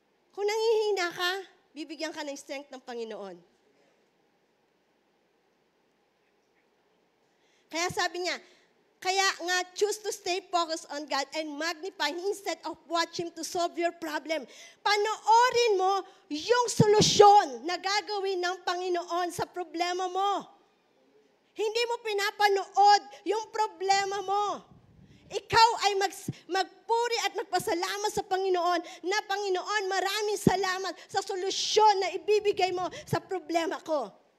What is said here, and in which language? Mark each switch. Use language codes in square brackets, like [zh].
[tl] Kung nangihina ka, bibigyan ka ng strength ng Panginoon. Kaya sabi niya, kaya nga, [en] choose to stay focused on God and magnify Him instead of watching to solve your problem. [tl] Panoorin mo yung solusyon na gagawin ng Panginoon sa problema mo. Hindi mo pinapanood yung problema mo. Ikaw ay magpuri at magpasalamat sa Panginoon na Panginoon, maraming salamat sa solusyon na ibibigay mo sa problema ko.